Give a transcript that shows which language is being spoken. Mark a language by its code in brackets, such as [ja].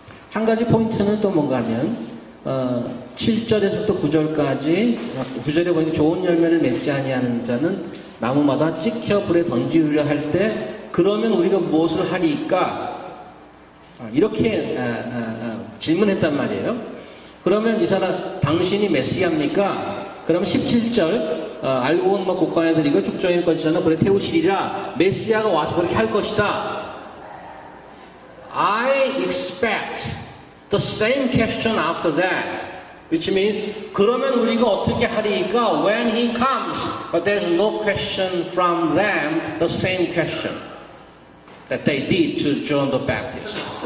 [ko] 한 가지 포인트는 또 뭔가 하면 7절에서부터 9절까지 9절에 보니까 좋은 열매를 맺지 아니하는 자는 나무마다 찍혀 불에 던지려 할 때 그러면 우리가 무엇을 하리까? 이렇게 질문했단 말이에요. 그러면 이 사람 당신이 메시아입니까? 그러면 17절 알고 본 뭐 곡간에 드리고 죽정일 것이잖아 불에 태우시리라. 메시아가 와서 그렇게 할 것이다. [en] I expect the same question after that. Which means [ko] 그러면 우리가 어떻게 하리까? [en] When he comes, but there's no question from them, the same question that they did to John the Baptist.